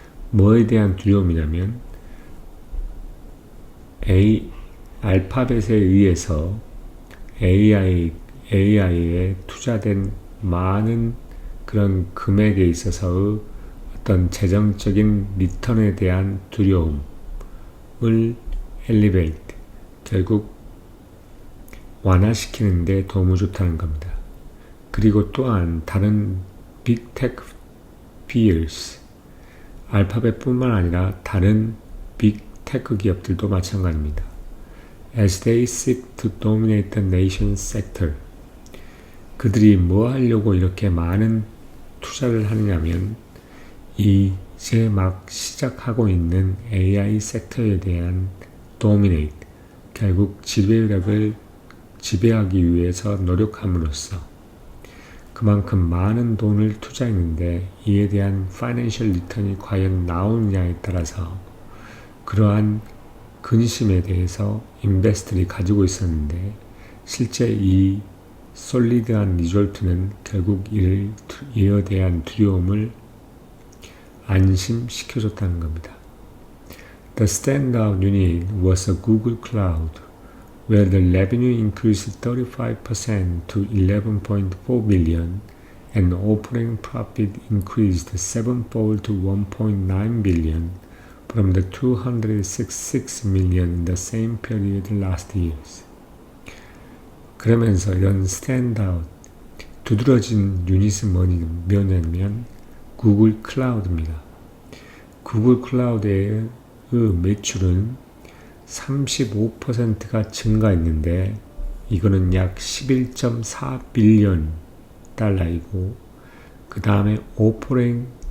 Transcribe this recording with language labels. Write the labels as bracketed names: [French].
[Korean] 뭐에 대한 두려움이냐면 알파벳에 의해서 AI에 투자된 많은 그런 금액에 있어서의 어떤 재정적인 리턴에 대한 두려움을 elevate, 결국 완화시키는 데 도움을 줬다는 겁니다. 그리고 또한 다른 빅테크 peers, 알파벳뿐만 아니라 다른 빅테크 기업들도 마찬가지입니다. [English] As they seek to dominate the nation's sector, [Korean] 그들이 뭐 하려고 이렇게 많은 투자를 하느냐면 이제 막 시작하고 있는 AI 섹터에 대한 dominate, 결국 지배력을 지배하기 위해서 노력함으로써 그만큼 많은 돈을 투자했는데 이에 대한 파이낸셜 리턴이 과연 나오느냐에 따라서 그러한 근심에 대해서 인베스터들이 가지고 있었는데 실제 이 솔리드한 리졸트는 결국 이에 대한 두려움을 안심시켜줬다는 겁니다. [English] The standout unit was a Google Cloud, where the revenue increased 35% to $11.4 billion and operating profit increased sevenfold to $1.9 billion from the $266 million in the same period last year. [Korean] 그러면서 이런 스탠드아웃, 두드러진 유닛은 뭐냐면 구글 클라우드입니다. 구글 클라우드의 매출은 35%가 증가했는데 이거는 약 11.4 빌리언 달러이고 그 다음에 오퍼레이팅